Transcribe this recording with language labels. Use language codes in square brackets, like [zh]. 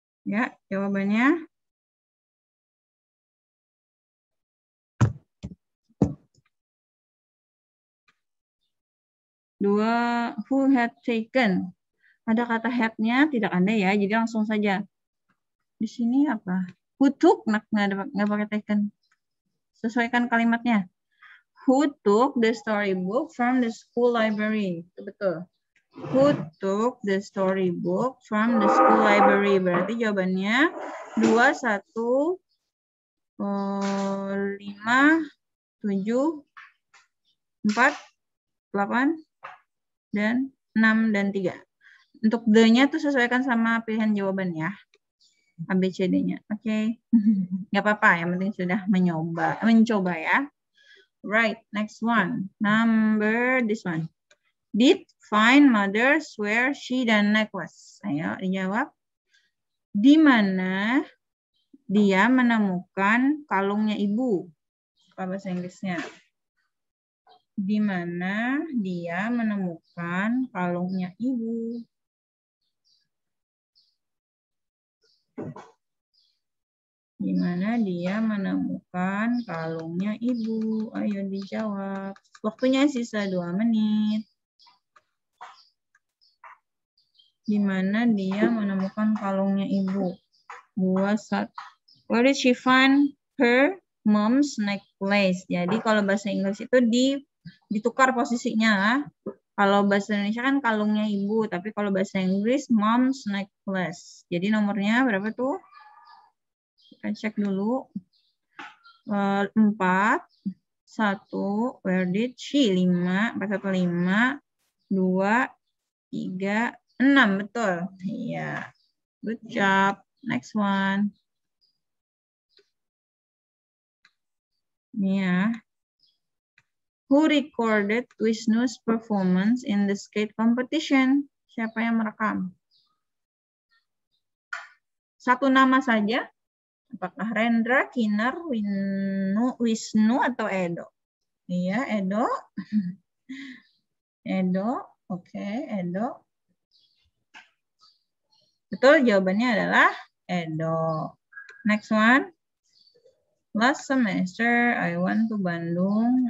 [id] Ya, jawabannya. Dua, [en] who had taken. [id] Ada kata had-nya, tidak ada ya, jadi langsung saja. Di sini apa? [en] Who took, [id] nggak pakai [en] taken. [id] Sesuaikan kalimatnya. [en] Who took the storybook from the school library. [id] Itu betul. [en] Who took the storybook from the school library? [id] Berarti jawabannya 2, 1, 5, 7, 4, 8, dan 6, dan 3. Untuk the-nya tuh sesuaikan sama pilihan jawaban ya. ABCD-nya. Oke. Nggak apa-apa, yang penting sudah mencoba ya. [en] Right, next one. Number this one. Did find mother where she dan necklace? [id] Ayo dijawab. Di mana dia menemukan kalungnya ibu? Apa bahasa Inggrisnya? Di mana dia menemukan kalungnya ibu? Di mana dia menemukan kalungnya ibu? Ayo dijawab. Waktunya sisa 2 menit. Di mana dia menemukan kalungnya ibu? 2, 1. [en] Where did she find her mom's necklace? [id] Jadi kalau bahasa Inggris itu ditukar posisinya. Kalau bahasa Indonesia kan kalungnya ibu, tapi kalau bahasa Inggris mom's necklace. Jadi nomornya berapa tuh? Kita cek dulu. [en] 4, 1, where did she? [id] 5, 4, 1, 5, 2, 3, 6. Betul. Iya. [en] Good job. Next one. [id] Ini ya. [en] Who recorded Wisnu's performance in the skate competition? [id] Siapa yang merekam? Satu nama saja. Apakah Rendra, Kinar, Wisnu, atau Edo? Iya, Edo. Edo. Oke, Edo. Betul, jawabannya adalah Edo. [en] Next one. Last semester, I went to Bandung.